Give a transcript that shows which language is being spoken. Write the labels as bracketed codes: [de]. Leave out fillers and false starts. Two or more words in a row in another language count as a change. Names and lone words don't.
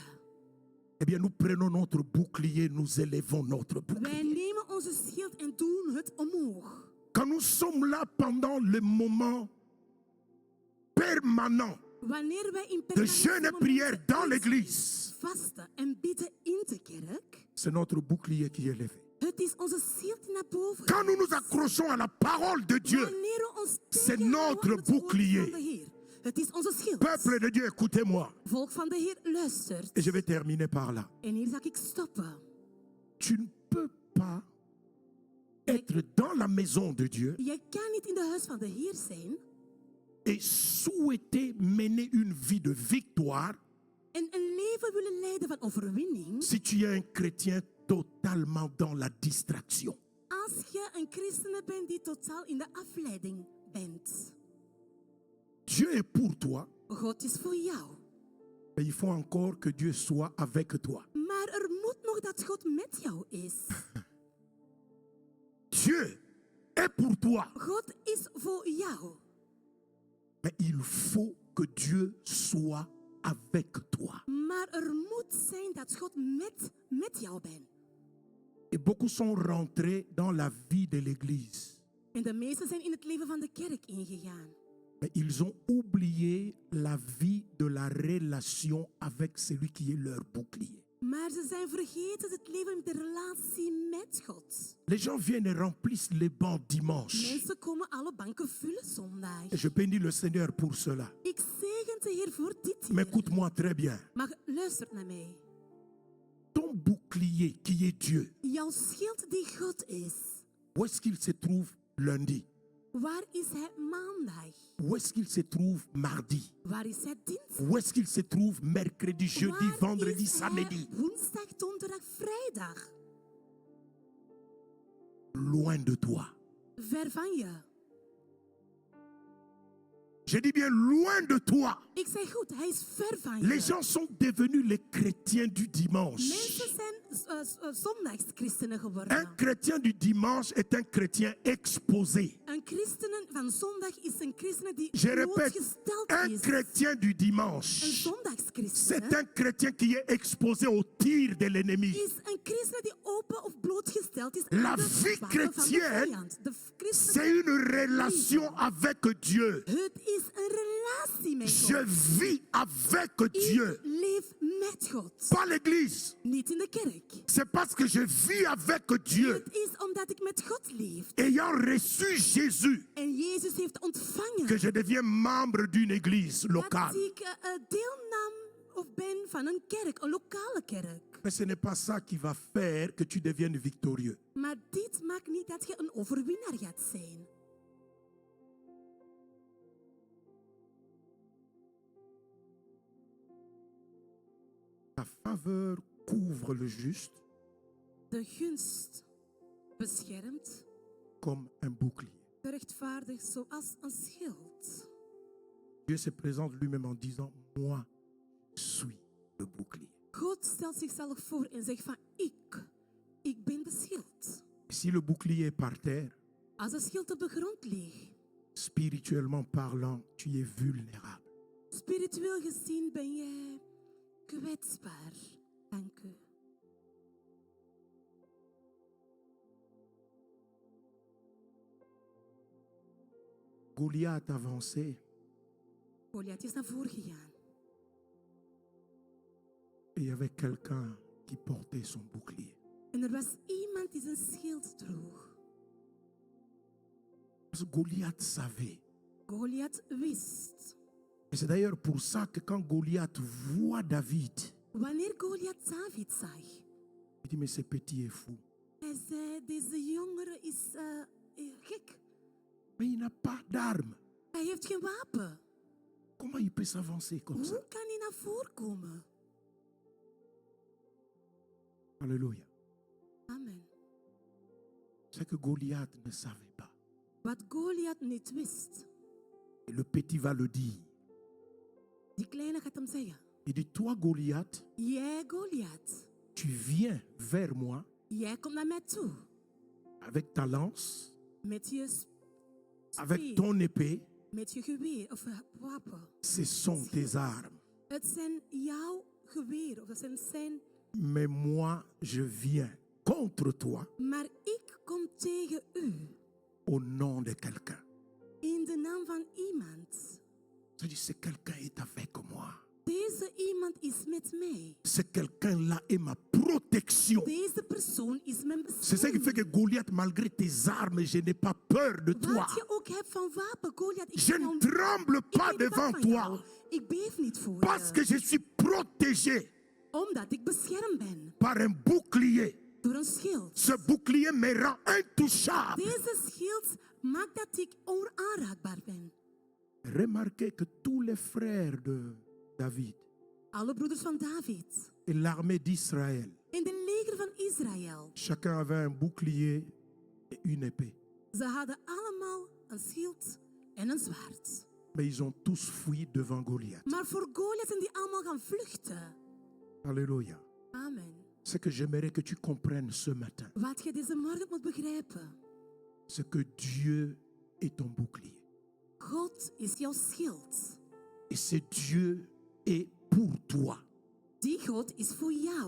[fr] eh bien nous prenons notre bouclier, nous élevons notre [nl] wij [fr] bouclier. [nl] nemen onze schild en doen het omhoog. [fr] Quand nous sommes là pendant le moment permanent [nl] Wanneer wij in [fr] de jeûne et prière [nl] momenten [fr] dans l'église, [nl] vasten en bidden in de kerk, [fr] c'est notre bouclier qui est élevé. [nl] het is onze schild die naar boven [fr] Quand nous nous [nl] gaat. [fr] accrochons à la parole de Dieu, [nl] Wanneer we ons [fr] c'est [nl] tegenhouden [fr] notre [nl] aan het woord [fr] bouclier. [nl] van de Heer. Het is onze schild. [fr] peuple de Dieu, écoutez-moi. [nl] Volk van de Heer, luistert. [fr] Et je vais terminer par là. [nl] En hier zal ik stoppen. [fr] Tu ne peux pas être dans la maison de Dieu [nl] Je kan niet in de huis van de Heer zijn [fr] et souhaiter mener une vie de victoire [nl] en een leven willen leiden van overwinning [fr] si tu es un chrétien totalement dans la distraction. [nl] als je een christene bent die totaal in de afleiding bent. [fr] Dieu est pour toi, [nl] God is voor jou. [fr] mais il faut encore que Dieu soit avec toi. [nl] Maar er moet nog dat God met jou is. [fr] Dieu est pour toi, [nl] God is voor jou. [fr] mais il faut que Dieu soit avec toi. [nl] Maar er moet zijn dat God met jou bent. [fr] Et beaucoup sont rentrés dans la vie de l'Église, [nl] En de meesten zijn in het leven van de kerk ingegaan. [fr] mais ils ont oublié la vie de la relation avec celui qui est leur bouclier. [nl] Maar ze zijn vergeten het leven met de relatie met God. [fr] Les gens viennent et remplissent les bancs dimanche. [nl] Mensen komen alle banken vullen zondag. [fr] Et je bénis le Seigneur pour cela. [nl] Ik zegen de Heer voor dit [fr] Mais [nl] hier. [fr] écoute-moi très bien. [nl] Maar luister naar mij. [fr] Ton bouclier qui est Dieu, [nl] Jouw schild die God is. [fr] où est-ce qu'il se trouve lundi? [nl] Waar is hij maandag? [fr] Où est-ce qu'il se trouve mardi? [nl] Waar is hij dinsdag? [fr] Où est-ce qu'il se trouve mercredi, jeudi, [nl] Waar [fr] vendredi, [nl] is hij [fr] samedi? [nl] woensdag, donderdag, vrijdag? [fr] Loin de toi. [nl] Ver van je. [fr] Je dis bien loin de toi. [nl] Ik zeg goed, hij is ver van je. [fr] Les gens sont devenus les chrétiens du dimanche. [nl] Mensen zijn zondagschristenen [fr] Un [nl] geworden. [fr] chrétien du dimanche est un chrétien exposé. [nl] Een christenen van zondag is een christene die [fr] Je répète, [nl] blootgesteld [fr] un [nl] is. [fr] chrétien du [nl] Een [fr] dimanche, [nl] zondagschristen [fr] c'est un chrétien qui est exposé au tir de l'ennemi. [nl] is een christen die open of blootgesteld is [fr] La [nl] aan de [fr] vie [nl] wapen van de [fr] chrétienne, [nl] vijand. De christen, [fr] C'est une relation avec Dieu. [nl] het is een relatie met [fr] Je [nl] God. [fr] vis avec Dieu, [nl] Ik leef met God. [fr] pas l'église. [nl] Niet in de kerk. [fr] C'est parce que je vis avec Dieu, [nl] Het is omdat ik met God leef. [fr] ayant reçu Jésus, [nl] En Jezus heeft ontvangen [fr] que je deviens membre d'une église [nl] dat [fr] locale. [nl] ik deelnam of ben van een kerk, een lokale kerk. [fr] Mais ce n'est pas ça qui va faire que tu deviennes victorieux. [nl] Maar dit maakt niet dat je een overwinnaar gaat zijn. [fr] La faveur couvre le juste [nl] De gunst beschermt, [fr] comme un bouclier. [nl] de rechtvaardig zoals een schild. [fr] Dieu se présente lui-même en disant, moi, je suis le bouclier. [nl] God stelt zichzelf voor en zegt van ik ben de schild. [fr] Si le bouclier est par terre, [nl] Als de schild op de grond ligt, [fr] spirituellement parlant, tu es vulnérable. [nl] spiritueel gezien ben jij kwetsbaar. Dank u. [fr] Goliath avançait [nl] Goliath is naar voren gegaan. [fr] et il y avait quelqu'un qui portait son bouclier. [nl] En er was iemand die zijn schild droeg. [fr] Parce que Goliath savait. [nl] Goliath wist. [fr] Et c'est d'ailleurs pour ça que quand Goliath voit David, [nl] Wanneer Goliath David zag, [fr] il dit, mais ce petit est fou. [nl] hij zei, deze jongere is gek. [fr] Mais il n'a pas d'arme. [nl] Hij heeft geen wapen. [fr] Comment il peut s'avancer comme ça? [nl] Hoe kan hij naar voren komen? [fr] Alléluia. Amen. C'est que Goliath ne savait pas. [nl] Wat Goliath niet wist, [fr] Et le petit va le dire. [nl] die kleine gaat hem zeggen. [fr] Il dit, toi Goliath, [nl] Jij Goliath, [fr] tu viens vers moi [nl] jij komt naar mij toe. [fr] avec ta lance, [nl] Met je [fr] avec [nl] speer, [fr] ton épée. [nl] met je geweer of wapen. [fr] Ce sont tes armes. [nl] Het zijn jouw geweer of het zijn zijn. [fr] Mais moi, je viens contre toi [nl] Maar ik kom tegen u [fr] au nom de quelqu'un. [nl] in de naam van iemand. [fr] C'est-à-dire, c'est quelqu'un est avec moi. [nl] Deze iemand is met mij. [fr] Ce quelqu'un-là est ma protection. [nl] Deze persoon is mijn [fr] C'est ça qui fait [nl] bescherming. [fr] que Goliath, malgré tes armes, je n'ai pas peur de toi. [nl] Wat je ook hebt van wapen, Goliath, ik [fr] Je [nl] ben [fr] ne on- tremble [nl] ik [fr] pas [nl] ben niet [fr] devant [nl] bang van jou. [fr] toi [nl] Ik beef niet voor [fr] parce que je. je suis protégé [nl] Omdat ik beschermd ben. [fr] par un bouclier [nl] Door een schild. [fr] Ce bouclier me rend intouchable. [nl] Deze schild maakt dat ik onaanraakbaar ben. [fr] Remarquez que tous les frères de David [nl] Alle broeders van David. [fr] et l'armée d'Israël, [nl] In de leger van Israël. [fr] chacun avait un bouclier et une épée. [nl] Ze hadden allemaal een schild en een zwaard. [fr] Mais ils ont tous fui devant Goliath. [nl] Maar voor Goliath zijn die allemaal gaan vluchten. [fr] Alléluia. Amen. Ce que j'aimerais que tu comprennes ce matin, [nl] Wat je deze morgen moet begrijpen. [fr] c'est que Dieu est ton bouclier. [nl] God is jouw schild. [fr] Et ce Dieu est pour toi. [nl] Die God is voor jou.